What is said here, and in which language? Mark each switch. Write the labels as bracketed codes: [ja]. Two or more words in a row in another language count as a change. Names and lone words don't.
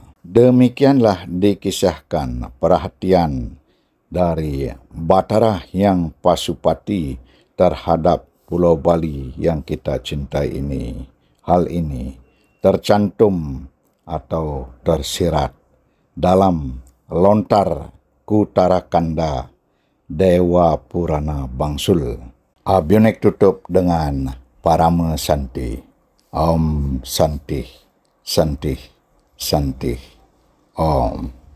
[id] Demikianlah dikisahkan perhatian dari Batara Hyang Pasupati terhadap Pulau Bali yang kita cintai ini. Hal ini tercantum atau tersirat dalam Lontar Kutarakanda Dewa Purana Bangsul. Abionek tutup dengan Parama Santi. [sa] Om Santi, Santi, Santi. Om.